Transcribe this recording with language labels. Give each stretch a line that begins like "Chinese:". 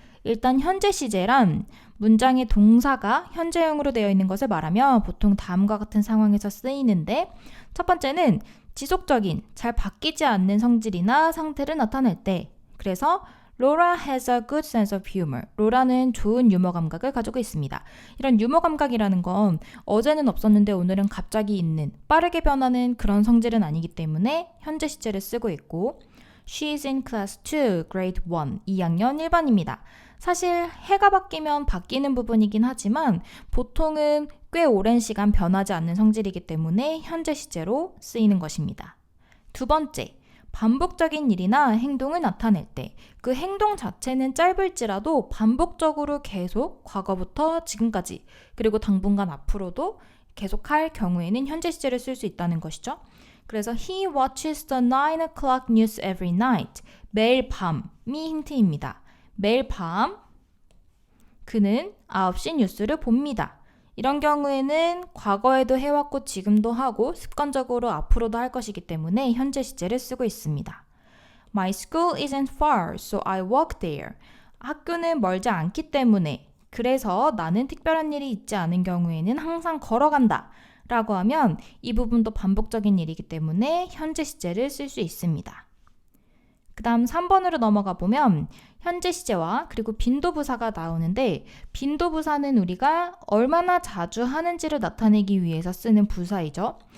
Korean: 일단 현재 시제란 문장의 동사가 현재형으로 되어 있는 것을 말하며 보통 다음과 같은 상황에서 쓰이는데 첫 번째는 지속적인, 잘 바뀌지 않는 성질이나 상태를 나타낼 때, 그래서
English: Laura has a good sense of humor.
Korean: 로라는 좋은 유머 감각을 가지고 있습니다. 이런 유머 감각이라는 건 어제는 없었는데 오늘은 갑자기 있는, 빠르게 변하는 그런 성질은 아니기 때문에 현재 시제를 쓰고 있고,
English: She's in class 2, grade 1,
Korean: 2학년 1반입니다. 사실 해가 바뀌면 바뀌는 부분이긴 하지만 보통은 꽤 오랜 시간 변하지 않는 성질이기 때문에 현재 시제로 쓰이는 것입니다. 두 번째, 반복적인 일이나 행동을 나타낼 때 그 행동 자체는 짧을지라도 반복적으로 계속 과거부터 지금까지 그리고 당분간 앞으로도 계속할 경우에는 현재 시제를 쓸 수 있다는 것이죠. 그래서
English: He watches the 9 o'clock news every night.
Korean: 매일 밤이 힌트입니다. 매일 밤 그는 9시 뉴스를 봅니다. 이런 경우에는 과거에도 해왔고 지금도 하고 습관적으로 앞으로도 할 것이기 때문에 현재 시제를 쓰고 있습니다.
English: My school isn't far, so I walk there.
Korean: 학교는 멀지 않기 때문에 그래서 나는 특별한 일이 있지 않은 경우에는 항상 걸어간다 라고 하면 이 부분도 반복적인 일이기 때문에 현재 시제를 쓸 수 있습니다. 그 다음 3번으로 넘어가 보면 현재 시제와 그리고 빈도부사가 나오는데 빈도부사는 우리가 얼마나 자주 하는지를 나타내기 위해서 쓰는 부사이죠.